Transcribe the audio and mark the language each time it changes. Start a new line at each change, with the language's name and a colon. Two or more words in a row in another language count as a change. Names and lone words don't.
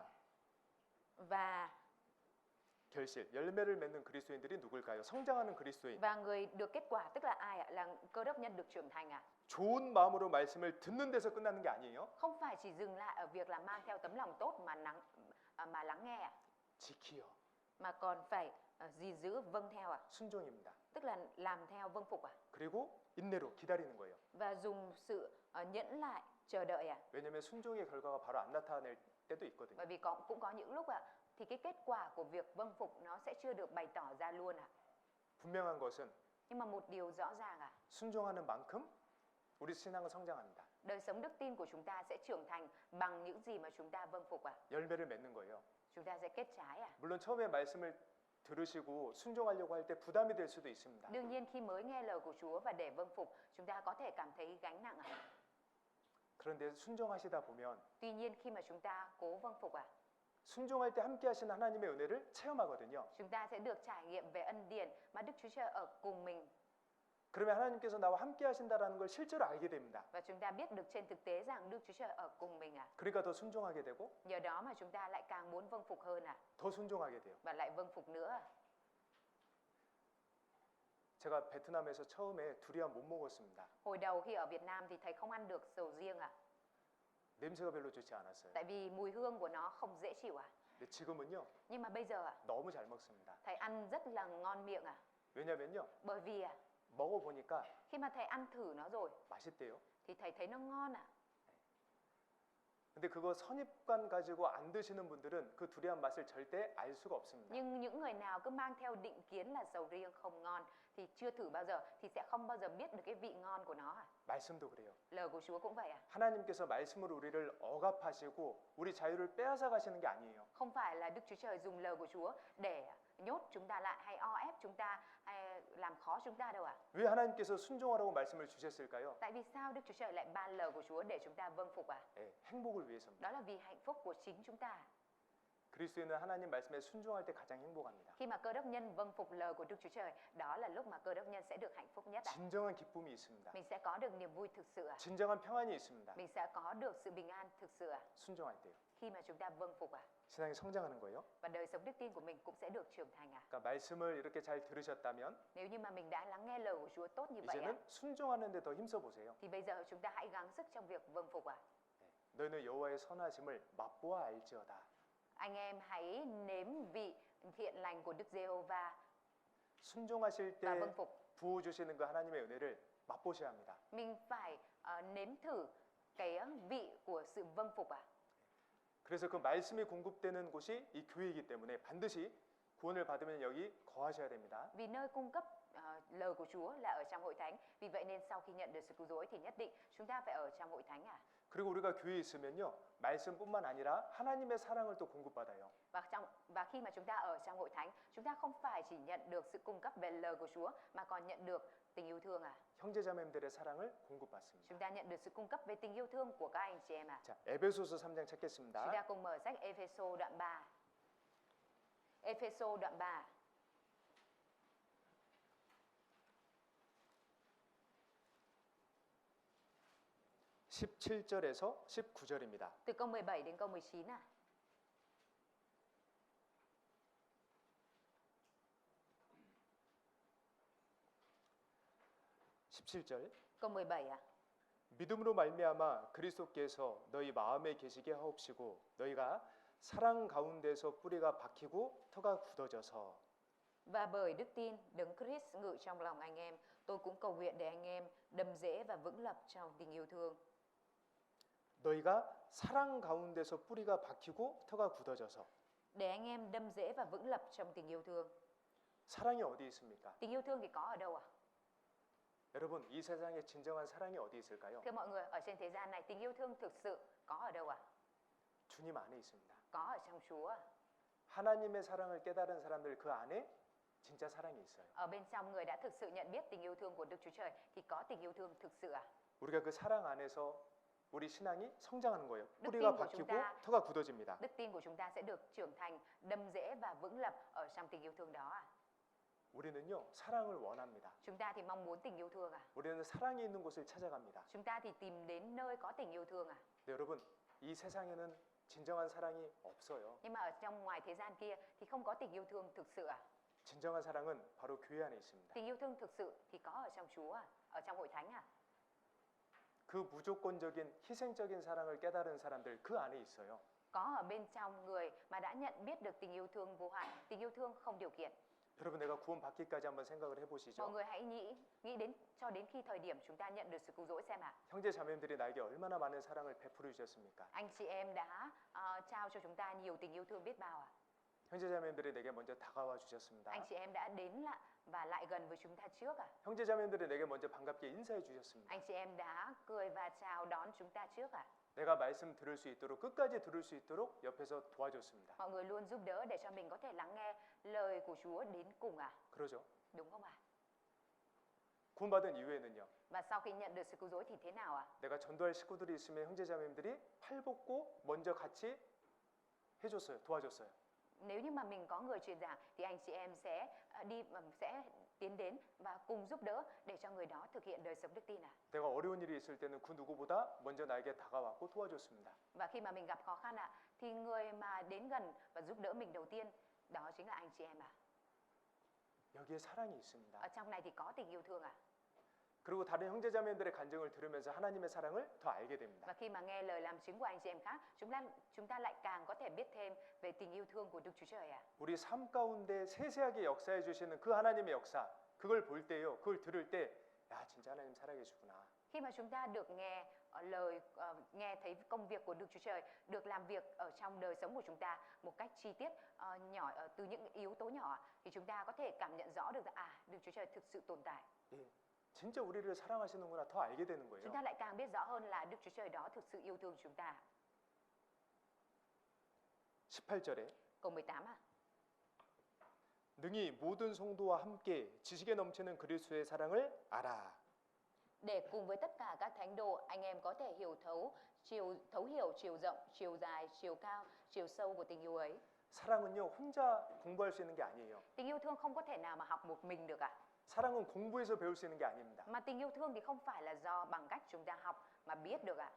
Vietnamese: Và
Korean: 결실, 열매를 맺는 그리스도인들이 누굴까요? 성장하는 그리스도인.
Vietnamese: người được kết quả tức là ai ạ? Là cơ đốc nhân được trưởng thành ạ.
Korean: 좋은 마음으로 말씀을 듣는 데서 끝나는 게 아니에요.
Vietnamese: Không phải chỉ dừng lại ở việc là mang theo tấm lòng tốt mà lắng nghe ạ,
Korean: 지키어.
Vietnamese: mà còn phải gìn giữ vâng theo ạ.
Korean: 순종입니다.
Vietnamese: Tức là làm theo vâng phục ạ.
Korean: 그리고 인내로 기다리는 거예요.
Vietnamese: Và dùng sự nhẫn lại chờ đợi ạ.
Korean: 왜냐하면 순종의 결과가 바로 안 나타낼 때도 있거든요.
Vietnamese: Bởi vì cũng có những lúc ạ thì cái kết quả của việc vâng phục nó sẽ chưa được bày tỏ ra luôn ạ.
Korean: 분명한 것은
Vietnamese: Nhưng mà một điều rõ ràng ạ,
Korean: 순종하는 만큼 우리 신앙은 성장합니다.
Vietnamese: đời sống đức tin của chúng ta sẽ trưởng thành bằng những gì mà chúng ta vâng phục ạ.
Korean: 열매를 맺는 거예요.
Vietnamese: Chúng ta sẽ kết trái ạ.
Korean: 물론 처음에 말씀을 들으시고 순종하려고 할 때 부담이 될 수도 있습니다.
Vietnamese: Đương nhiên khi mới nghe lời của Chúa và để vâng phục, chúng ta có thể cảm thấy gánh nặng ạ.
Korean: 그런데 순종하시다 보면
Vietnamese: Tuy nhiên khi mà chúng ta cố vâng phục ạ,
Korean: 순종할 때 함께 하시는 하나님의 은혜를 체험하거든요.
Vietnamese: chúng ta sẽ được trải nghiệm về ân điển mà Đức Chúa Trời ở cùng mình.
Korean: 그러면 하나님께서 나와 함께 하신다라는 걸 실제로 알게 됩니다.
Vietnamese: Và chúng ta biết được trên thực tế rằng Đức Chúa Trời ở cùng mình ạ.
Korean: 그러니까 더 순종하게 되고
Vietnamese: Nhờ đó mà chúng ta lại càng muốn vâng phục hơn ạ.
Korean: 더 순종하게 돼요.
Vietnamese: Và lại vâng phục nữa ạ.
Korean: 제가 베트남에서 처음에 두리안 못 먹었습니다.
Vietnamese: Hồi đầu khi ở Việt Nam thì thầy không ăn được sầu riêng ạ.
Korean: 냄새가 별로 좋지 않았어요.
Vietnamese: Tại vì mùi hương của nó không dễ chịu ạ.
Korean: 근데 지금은요.
Vietnamese: Nhưng mà bây giờ ạ,
Korean: 너무 잘 먹습니다.
Vietnamese: thầy ăn rất là ngon miệng ạ.
Korean: 왜냐면요.
Vietnamese: Bởi vì ạ,
Korean: 먹어보니까
Vietnamese: khi mà thầy ăn thử nó rồi
Korean: 맛있대요.
Vietnamese: thì thầy thấy nó ngon ạ.
Korean: 근데 그거 선입관 가지고 안 드시는 분들은 그 두리안 맛을 절대 알 수가 없습니다.
Vietnamese: Nhưng những người nào cứ mang theo định kiến là sầu riêng không ngon thì chưa thử bao giờ thì sẽ không bao giờ biết được cái vị ngon của nó ạ.
Korean: 말씀도 그래요.
Vietnamese: Lời của Chúa cũng vậy ạ.
Korean: 하나님께서 말씀으로 우리를 억압하시고 우리 자유를 빼앗아 가시는 게 아니에요.
Vietnamese: Không phải là Đức Chúa Trời dùng lời của Chúa để nhốt chúng ta lại hay o ép chúng ta hay làm khó chúng ta đâu ạ.
Korean: 왜 하나님께서 순종하라고 말씀을 주셨을까요?
Vietnamese: Tại vì sao Đức Chúa Trời lại ban lời của Chúa để chúng ta vâng phục ạ?
Korean: 예, 행복을 위해서입니다.
Vietnamese: Đó là vì hạnh phúc của chính chúng ta.
Korean: 그리스도인은 하나님 말씀에 순종할 때 가장 행복합니다.
Vietnamese: Khi mà cơ đốc nhân vâng phục lời của Đức Chúa Trời, đó là lúc mà cơ đốc nhân sẽ được hạnh phúc nhất ạ.
Korean: 진정한 기쁨이 있습니다.
Vietnamese: Mình sẽ có được niềm vui thực sự ạ.
Korean: 진정한 평안이 있습니다.
Vietnamese: Mình sẽ có được sự bình an thực sự ạ.
Korean: 순종할 때요.
Vietnamese: Khi mà chúng ta vâng phục ạ.
Korean: 신앙이 성장하는 거예요.
Vietnamese: Và đời sống đức tin của mình cũng sẽ được trưởng thành ạ.
Korean: 그러니까 말씀을 이렇게 잘 들으셨다면
Vietnamese: Nếu như mà mình đã lắng nghe lời của Chúa tốt như vậy ạ,
Korean: 이제는 순종하는 데 더 힘써 보세요.
Vietnamese: thì bây giờ chúng ta hãy gắng sức trong việc vâng phục ạ.
Korean: 너희는 여호와의 선하심을 맛보아 알지어다.
Vietnamese: Anh em hãy nếm vị thiện lành của Đức Giê-hô-va
Korean: 순종하실
Vietnamese: và
Korean: 때
Vietnamese: vâng phục.
Korean: 부어 주시는 그 하나님의 은혜를 맛보셔야 합니다.
Vietnamese: Mình phải nếm thử cái vị của sự vâng phục ạ.
Korean: 그래서 그 말씀이 공급되는 곳이 이 교회이기 때문에 반드시 구원을 받으면 여기 거하셔야 됩니다.
Vietnamese: Vì nơi cung cấp lời của Chúa là ở trong hội thánh. Vì vậy nên sau khi nhận được sự cứu rỗi thì nhất định chúng ta phải ở trong hội thánh ạ.
Korean: 그리고 우리가 교회에 있으면요, 말씀뿐만 아니라 하나님의 사랑을 또 공급받아요.
Vietnamese: Và khi mà chúng ta ở trong hội thánh, chúng ta không phải chỉ nhận được sự cung cấp về lời của Chúa mà còn nhận được tình yêu thương à?
Korean: 형제자매들의 사랑을 공급받습니다.
Vietnamese: Chúng ta nhận được sự cung cấp về tình yêu thương của các anh chị em à?
Korean: 자, 에베소서 3장
Vietnamese: Chúng
Korean: 찾겠습니다.
Vietnamese: ta cùng mở sách Epheso đoạn 3. Epheso đoạn 3.
Korean: 17절에서 19절입니다.
Vietnamese: Từ câu 17 đến câu 19 à? câu 17 à?
Korean: 믿음으로 말미암아 그리스도께서 너희 마음에 계시게 하옵시고 너희가 사랑 가운데서 뿌리가 박히고 터가 굳어져서
Vietnamese: Và bởi đức tin, Đấng Christ ngự trong lòng anh em, tôi cũng cầu nguyện để anh em đầm rễ và vững lập trong tình yêu thương.
Korean: 너희가 사랑 가운데서 뿌리가 박히고 터가 굳어져서
Vietnamese: Để anh em đâm rễ và vững lập trong tình yêu thương.
Korean: 사랑이 어디 있습니까?
Vietnamese: Tình yêu thương thì có ở đâu ạ?
Korean: 여러분, 이 세상에 진정한 사랑이 어디 있을까요?
Vietnamese: Thưa mọi người, ở trên thế gian này tình yêu thương thực sự có ở đâu ạ?
Korean: 주님 안에 있습니다.
Vietnamese: Có ở trong Chúa.
Korean: 하나님의 사랑을 깨달은 사람들 그 안에 진짜 사랑이 있어요.
Vietnamese: Ở bên trong người đã thực sự nhận biết tình yêu thương của Đức Chúa Trời thì có tình yêu thương thực sự ạ?
Korean: 우리가 그 사랑 안에서 우리 신앙이 성장하는 거예요.
Vietnamese: đức
Korean: 뿌리가
Vietnamese: tin của
Korean: 박히고
Vietnamese: chúng ta
Korean: 터가 굳어집니다.
Vietnamese: Đức tin của chúng ta sẽ được trưởng thành, đâm rễ và vững lập ở trong tình yêu thương đó ạ?
Korean: 우리는요, 사랑을 원합니다.
Vietnamese: Chúng ta thì mong muốn tình yêu thương à?
Korean: 우리는 사랑이 있는 곳을 찾아갑니다.
Vietnamese: Chúng ta thì tìm đến nơi có tình yêu thương à?
Korean: 네, 여러분, 이 세상에는 진정한 사랑이 없어요.
Vietnamese: Nhưng mà ở trong ngoài thế gian kia thì không có tình yêu thương thực sự à?
Korean: 진정한 사랑은 바로 교회 안에 있습니다.
Vietnamese: Tình yêu thương thực sự thì có ở trong Chúa à? Ở trong hội thánh à?
Korean: 그 무조건적인 희생적인 사랑을 깨달은 사람들 그 안에 있어요.
Vietnamese: Có ở bên trong người mà đã nhận biết được tình yêu thương vô hạn, tình yêu thương không điều kiện.
Korean: 여러분, 내가 구원 받기까지 한번 생각을
Vietnamese: Mọi
Korean: 해보시죠.
Vietnamese: người hãy nghĩ đến cho đến khi thời điểm chúng ta nhận được sự cứu rỗi xem ạ.
Korean: 형제 자매들이 나에게 얼마나 많은 사랑을 베풀어 주셨습니까?
Vietnamese: Anh chị em đã trao cho chúng ta nhiều tình yêu thương biết bao ạ.
Korean: 형제 자매들이 내게 먼저 다가와 주셨습니다.
Vietnamese: Anh chị em đã đến và lại gần với chúng ta trước ạ.
Korean: 형제 자매들이 내게 먼저 반갑게 인사해 주셨습니다.
Vietnamese: Anh chị em đã cười và chào đón chúng ta trước ạ.
Korean: 내가 말씀 들을 수 있도록 끝까지 들을 수 있도록 옆에서 도와줬습니다.
Vietnamese: Mọi người luôn giúp đỡ để cho mình có thể lắng nghe lời của Chúa đến cùng ạ.
Korean: 그러죠?
Vietnamese: Đúng không ạ?
Korean: 구원받은 이후에는요.
Vietnamese: Và sau khi nhận được sự cứu rỗi thì thế nào ạ?
Korean: 내가 전도할 식구들이 있으면 형제 자매들이 팔 벗고 먼저 같이 해줬어요. 도와줬어요.
Vietnamese: Nếu như mà mình có người truyền giảng thì anh chị em sẽ sẽ tiến đến và cùng giúp đỡ để cho người đó thực hiện đời sống đức tin ạ.
Korean: 내가 어려운 일이 있을 때는 그 누구보다 먼저 나에게 다가왔고 도와줬습니다.
Vietnamese: Và khi mà mình gặp khó khăn ạ thì người mà đến gần và giúp đỡ mình đầu tiên đó chính là anh chị em ạ.
Korean: 여기에 사랑이 있습니다.
Vietnamese: Ở trong này thì có tình yêu thương ạ.
Korean: 그리고 다른 형제 자매들의 간증을 들으면서 하나님의 사랑을 더 알게 됩니다.
Vietnamese: Và khi mà nghe lời làm chứng của anh chị em khác, chúng ta lại càng có thể biết thêm về tình yêu thương của Đức Chúa Trời ạ.
Korean: 우리 삶 가운데 세세하게 역사해 주시는 그 하나님의 역사, 그걸 볼 때요, 그걸 들을 때, 야, 진짜 하나님 살아 계시구나.
Vietnamese: Khi mà chúng ta được nghe lời nghe thấy công việc của Đức Chúa Trời được làm việc ở trong đời sống của chúng ta một cách chi tiết nhỏ từ những yếu tố nhỏ thì chúng ta có thể cảm nhận rõ được rằng Đức Chúa Trời thực sự tồn tại.
Korean: 예, 진짜 우리를 사랑하시는구나 더 알게 되는
Vietnamese: Chúng
Korean: 거예요.
Vietnamese: ta lại càng biết rõ hơn là Đức Chúa Trời đó thực sự yêu thương chúng ta.
Korean: 18절에
Vietnamese: Câu 18 à?
Korean: 능히 모든 성도와 함께 지식에 넘치는 그리스도의 사랑을 알아.
Vietnamese: Để cùng với tất cả các thánh đồ anh em có thể thấu hiểu chiều rộng, chiều dài, chiều cao, chiều sâu của tình yêu ấy.
Korean: 사랑은요, 혼자 공부할 수 있는 게 아니에요.
Vietnamese: Tình yêu thương không có thể nào mà học một mình được ạ.
Korean: 사랑은 공부해서 배울 수 있는 게 아닙니다.
Vietnamese: Mà tình yêu thương thì không phải là do bằng cách chúng ta học mà biết được ạ.